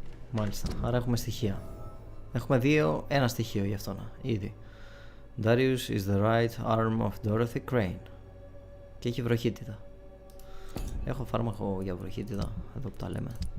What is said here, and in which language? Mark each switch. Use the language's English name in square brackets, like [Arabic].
[Greek] Μάλιστα, άρα έχουμε στοιχεία. Έχουμε ένα στοιχείο γι' αυτό ήδη. [English] Darius is the right arm of Dorothy Crane. [Greek] Και έχει βροχίτιδα. Έχω φάρμακο για βροχίτιδα, εδώ που τα λέμε.